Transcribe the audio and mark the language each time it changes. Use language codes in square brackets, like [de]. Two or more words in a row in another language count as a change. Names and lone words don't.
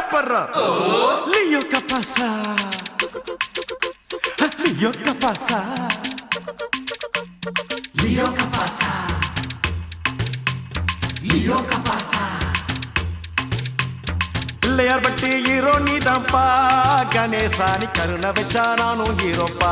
[es] perro. Lío que pasa. Lío que pasa. Lío que pasa. Lío que pasa. [ta] பிள்ளையார் பட்டி ஹீரோ நீதான்ப்பா கணேசா நீ கருணை வச்சா நானும் ஹீரோப்பா